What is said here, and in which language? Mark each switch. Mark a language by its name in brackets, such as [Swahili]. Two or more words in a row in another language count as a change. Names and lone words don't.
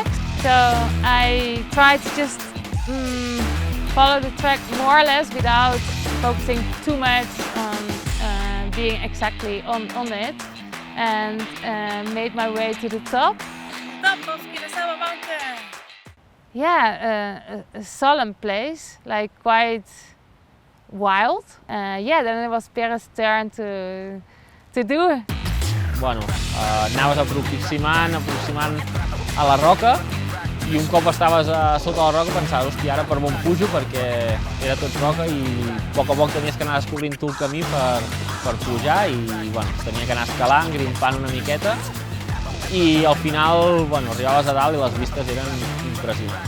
[English] So I tried to just follow the track more or less without focusing too much on being exactly on it, and made my way to the top. Top of Kinosaba mountain! Yeah, a solemn place, like quite wild. Then it was Pere's turn to do. [Catalan] Bueno, anaves aproximant a la roca, i un cop estaves sota la roca pensaves, hòstia, ara per on pujo, perquè era tot roca i a poc tenies que anar descobrint tu el camí per pujar i bueno, tenia que anar escalant, grimpant una miqueta i al final arribaves a dalt i les vistes eren impressionants.